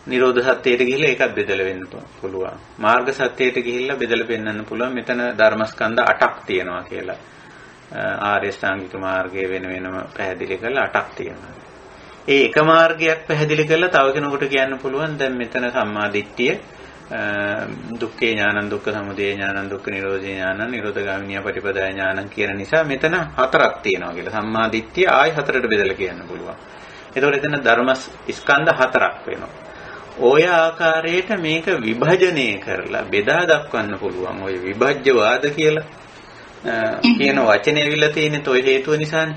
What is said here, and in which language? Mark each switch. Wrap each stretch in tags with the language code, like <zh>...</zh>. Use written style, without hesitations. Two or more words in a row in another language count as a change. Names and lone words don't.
<si>නිරෝධ සත්‍යයට ගිහිල්ලා ඒකත් බෙදලා වෙන්න පුළුවන්. මාර්ග සත්‍යයට ගිහිල්ලා බෙදලා පෙන්වන්න පුළුවන්. මෙතන ධර්මස්කන්ධ 8ක් තියෙනවා කියලා. ආර්ය ශ්‍රාංගික මාර්ගයේ වෙන වෙනම පැහැදිලි කරලා 8ක් තියෙනවා. ඒ එක මාර්ගයක් පැහැදිලි කරලා තව කෙනෙකුට කියන්න පුළුවන් දැන් මෙතන සම්මා දිට්ඨිය</si> <pi>දුක්ඛේ ඥානං දුක්ඛ සමුදය ඥානං දුක්ඛ නිරෝධේ ඥානං නිරෝධගාමිනී පටිපදා ඥානං</pi> <si>කියන නිසා මෙතන 4ක් තියෙනවා කියලා. සම්මා දිට්ඨිය ආයි 4ට බෙදලා කියන්න පුළුවන්. එතකොට එතන ධර්ම ස්කන්ධ 4ක් වෙනවා. ඔය ආකාරයට මේක විභජනය කරලා බෙදා දක්වන්න පුළුවන්. ඔය විභජ්‍යවාද කියලා කියන වචනේ ඇවිල්ලා තියෙන්නේ toy හේතුව නිසානේ.</si>